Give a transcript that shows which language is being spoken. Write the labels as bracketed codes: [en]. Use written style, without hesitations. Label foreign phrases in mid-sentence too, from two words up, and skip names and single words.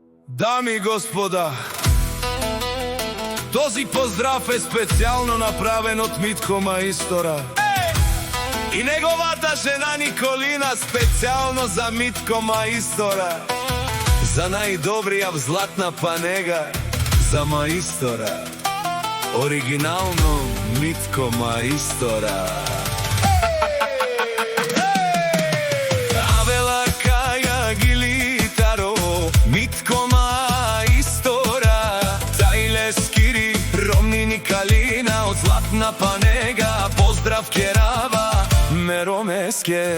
[mk] Дами и господа, [bg] този поздрав [mk] е специјално направен од Митко Маистора и неговата жена Николина, специјално за Митко Маистора, за најдобрија златна панега за Маистора. Оригинално Митко Маистора. [rom] Авела Каја Гилитаро, Митко Маистора, Тајле Скири, Ромни Николина, [mk] од златна панега, [rom] поздрав керава, Меромеске.